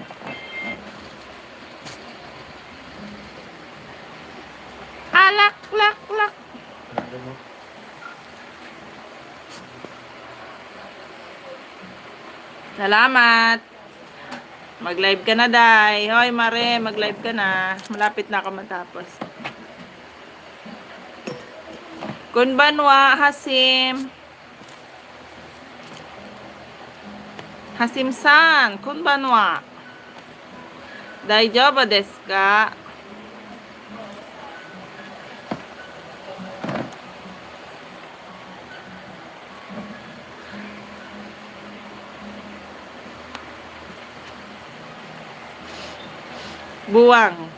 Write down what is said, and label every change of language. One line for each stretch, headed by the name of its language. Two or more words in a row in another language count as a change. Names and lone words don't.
Filipino: Lak. Salamat. Mag-live ka na, Day. Hoy, Mare, mag-live ka na. Malapit na ako matapos.
Japanese: Konbanwa, Hasim. Hasim-san, konbanwa. 大丈夫ですか?
Filipino: Buwang.